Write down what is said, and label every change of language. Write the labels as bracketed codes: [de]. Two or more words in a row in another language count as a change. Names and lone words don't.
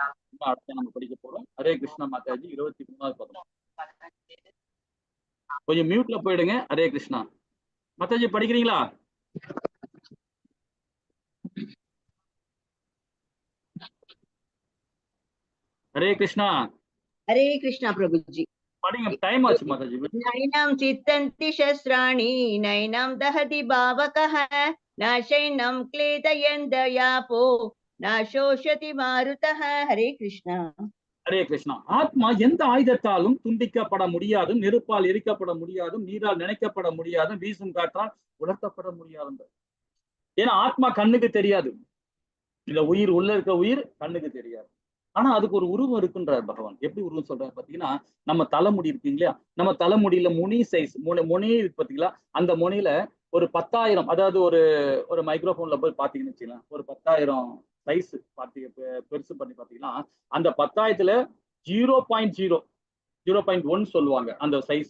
[ta] அடுத்த நம்ம படிக்க போறோம். ஹரே கிருஷ்ணா மாதாஜி. 23வது பதம். கொஞ்சம் மியூட்ல போயிடுங்க. ஹரே கிருஷ்ணா மாதாஜி, படிக்கிறீங்களா? ஹரே கிருஷ்ணா. [hi] हरे कृष्णा प्रभुजी। [ta] படிங்க, டைம் ஆச்சு மாதாஜி. [sa] नैनं चित्तन्ति शस्त्राणि नैनं दहति पावकः न शैनं क्लेदयन् दयापो न शोषति मारुतः। [hi] हरे कृष्णा। [ta] ஹரே கிருஷ்ணா. ஆத்மா எந்த ஆயுதத்தாலும் துண்டிக்கப்பட முடியாதும், நெருப்பால் எரிக்கப்பட முடியாதும், நீரால் நினைக்கப்பட முடியாதும், வீசும் காற்றால் உலர்த்தப்பட முடியாதும். ஏன்னா ஆத்மா கண்ணுக்கு தெரியாது. இந்த உயிர், உள்ள இருக்க உயிர் கண்ணுக்கு தெரியாது. ஆனா அதுக்கு ஒரு உருவம் இருக்குன்றார் பகவான். எப்படி உருவம் சொல்றாரு பாத்தீங்கன்னா, நம்ம தலைமுடி இருக்கு இல்லையா, நம்ம தலைமுடியில முனி சைஸ் முனி இருக்கு பாத்தீங்களா, அந்த முனியில ஒரு 10,000, அதாவது ஒரு மைக்ரோஃபோன்ல போய் பாத்தீங்கன்னு வச்சுக்கலாம், ஒரு 10,000 சைஸ் பெருசு பண்ணி பாத்தீங்கன்னா, அந்த 10,000த்துல 0.1 சொல்லுவாங்க அந்த சைஸ்.